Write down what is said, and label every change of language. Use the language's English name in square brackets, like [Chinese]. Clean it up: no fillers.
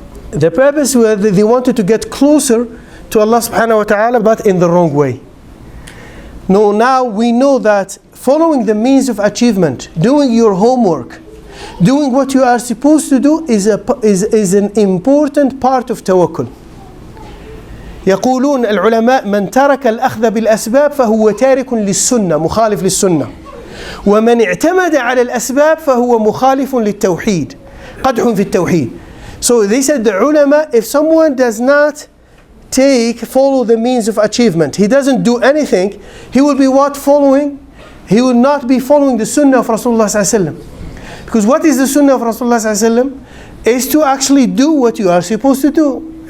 [English] Their purpose was that they wanted to get closer to Allah subhanahu wa ta'ala, but in the wrong way. No, now we know that following the means of achievement, doing your homework, doing what you are supposed to do is an important part of tawakkul. [Arabic] يقولون العلماء من ترك الأخذ بالأسباب فهو تارك للسنة مخالف للسنة ومن اعتمد على الأسباب فهو مخالف للتوحيد قدح في التوحيد. [English] So they said the ulama, if someone does not follow the means of achievement, he doesn't do anything, he will be what? Following he would not be following the sunnah of Rasulullah sallallahu alaihi wasallam. Because what is the sunnah of Rasulullah sallallahu alaihi wasallam? Is to actually do what you are supposed to do.